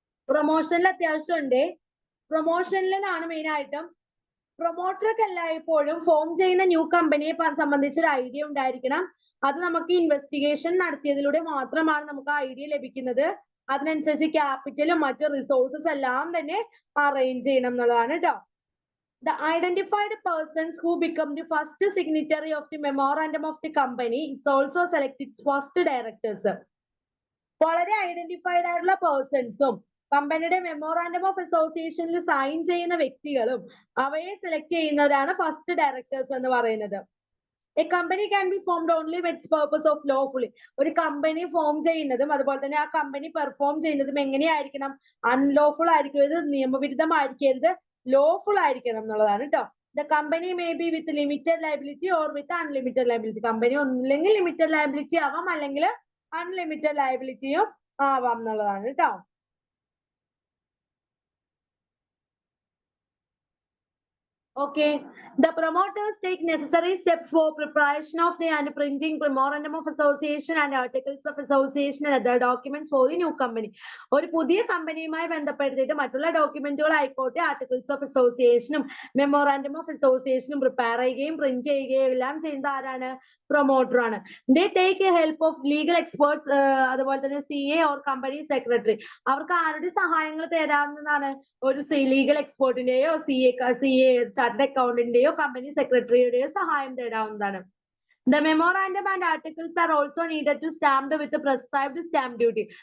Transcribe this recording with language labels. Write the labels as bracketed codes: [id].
[ml] പ്രൊമോഷനിൽ അത്യാവശ്യം ഉണ്ട്. പ്രൊമോഷനിലാണ് മെയിൻ ആയിട്ടും. പ്രൊമോട്ടർക്ക് എല്ലായ്പ്പോഴും ഫോം ചെയ്യുന്ന ന്യൂ കമ്പനിയെ സംബന്ധിച്ച് ഒരു ഐഡിയ ഉണ്ടായിരിക്കണം. അത് നമുക്ക് ഇൻവെസ്റ്റിഗേഷൻ നടത്തിയതിലൂടെ മാത്രമാണ് നമുക്ക് ഐഡിയ ലഭിക്കുന്നത്. അതിനനുസരിച്ച് ക്യാപിറ്റലും മറ്റു റിസോഴ്സസ് എല്ലാം തന്നെ അറേഞ്ച് ചെയ്യണം എന്നുള്ളതാണ് കേട്ടോ. [en] The identified persons who become the first signatory of the memorandum of the company, it's also select its first directors. [ml] വളരെ ഐഡന്റിഫൈഡ് ആയിട്ടുള്ള പേഴ്സൺസും കമ്പനിയുടെ മെമ്മോറാൻഡം ഓഫ് അസോസിയേഷനിൽ സൈൻ ചെയ്യുന്ന വ്യക്തികളും അവയെ സെലക്ട് ചെയ്യുന്നവരാണ് ഫസ്റ്റ് ഡയറക്ടേഴ്സ് എന്ന് പറയുന്നത്. [en] A company can be formed only with its purpose of lawfully. [ml] ഒരു കമ്പനി ഫോം ചെയ്യുന്നതും അതുപോലെ തന്നെ ആ കമ്പനി പെർഫോം ചെയ്യുന്നതും എങ്ങനെയായിരിക്കണം? അൺലോഫുൾ ആയിരിക്കരുത്, നിയമവിരുദ്ധമായിരിക്കരുത്, ലോഫുൾ ആയിരിക്കണം എന്നുള്ളതാണ് കേട്ടോ. [en] The company may be with limited liability or with unlimited liability. [ml] Company ഒന്നില്ലെങ്കിൽ ലിമിറ്റഡ് ലയബിലിറ്റി ആവാം, അല്ലെങ്കിൽ അൺലിമിറ്റഡ് ലയബിലിറ്റിയും ആവാം എന്നുള്ളതാണ് കേട്ടോ. [en] Okay, the promoters take necessary steps for preparation of the and printing memorandum of association and articles of association and other documents for the new company. [ml] ഒരു പുതിയ കമ്പനിയുമായി ബന്ധപ്പെടുത്തിയിട്ട് മറ്റുള്ള ഡോക്യുമെന്റുകൾ ആയിക്കോട്ടെ, ആർട്ടിക്കിൾസ് ഓഫ് അസോസിയേഷനും മെമ്മോറാൻഡം ഓഫ് അസോസിയേഷനും പ്രിപ്പയർ ചെയ്യുകയും print ചെയ്യുകയും എല്ലാം ചെയ്യുന്നത് ആരാണ്? പ്രൊമോട്ടർ ആണ്. [en] they take help of legal experts, [ml] അതുപോലെ തന്നെ [en] CA or company secretary. [ml] അവർക്ക് ആരുടെ സഹായങ്ങൾ തേടാവുന്നതാണ്? ഒരു ലീഗൽ എക്സ്പേർട്ടിന്റെയോ CA ചാർട്ടേഡ് അക്കൗണ്ടന്റിന്റെയോ കമ്പനി സെക്രട്ടറിയുടെയോ സഹായം തേടാവുന്നതാണ്. [en] The memorandum and articles are also needed to stamped with the prescribed stamp duty.